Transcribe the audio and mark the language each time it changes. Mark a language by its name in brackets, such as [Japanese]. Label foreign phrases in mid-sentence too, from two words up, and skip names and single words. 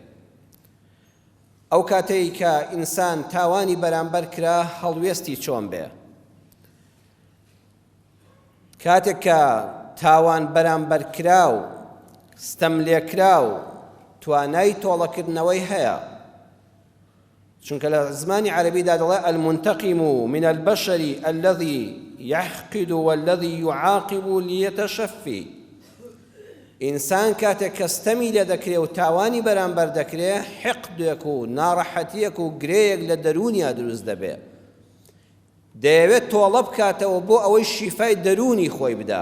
[Central Kurdish] ئەو کاتەی کە ئینسان تاوانی بەرامبەر کرا هەڵوێستی چۆن بێ. کاتێک کە تاوان بەرامبەر کرا و ستەم لێکرا و توانای تۆڵەکردنەوەی هەیە، چونکە لە زمانی عەرەبیدا دەڵێ [Arabic] المنتقم من البشر الذي يحقد والذي يعاقب ليتشفي. [Central Kurdish] ئینسان کاتێک کە ستەمی لێ دەکرێ و تاوانی بەرامبەر دەکرێ، حقدێک و ناڕەحەتیەک و گرەیەک لە دەرونیا دروست دەبێ، دەیەوێت تۆڵە بکاتەوە بۆ ئەوەی شیفای دەرونی خۆی بدا.